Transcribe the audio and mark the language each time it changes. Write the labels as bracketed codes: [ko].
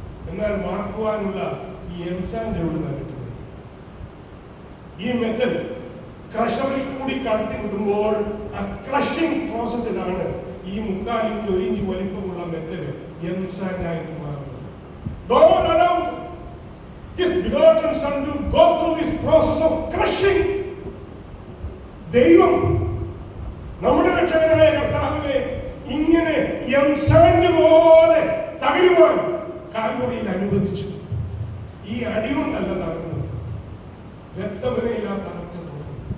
[ml] എന്നാൽ വാർക്കുവാനുള്ള ഈ എംസാൻഡ് എവിടെ കിട്ടുന്നത്? ഈ മെറ്റൽ ക്രഷറിൽ കൂടി കടത്തി വിടുമ്പോൾ ആ ക്രഷിംഗ് പ്രോസസ്സിലാണ് ഈ 3/4 ഇഞ്ച് 1 ഇഞ്ച് വലിപ്പമുള്ള മെറ്റൽ എംസാൻഡ് ആയിട്ട് മാറുന്നത്. [en] God allowed his begotten son to go through this process of crushing. [ml] ദൈവം നമ്മുടെ രക്ഷകനായ കർത്താവിനെ ഇങ്ങനെ എംസാൻഡ് പോലെ തകരുവാൻ കാൽവറിയിൽ അനുവദിച്ചു. ഈ അടി കൊണ്ടല്ല തകർന്നത്, ഗത്സമനയിലാ തകർത്ത് തുടങ്ങി.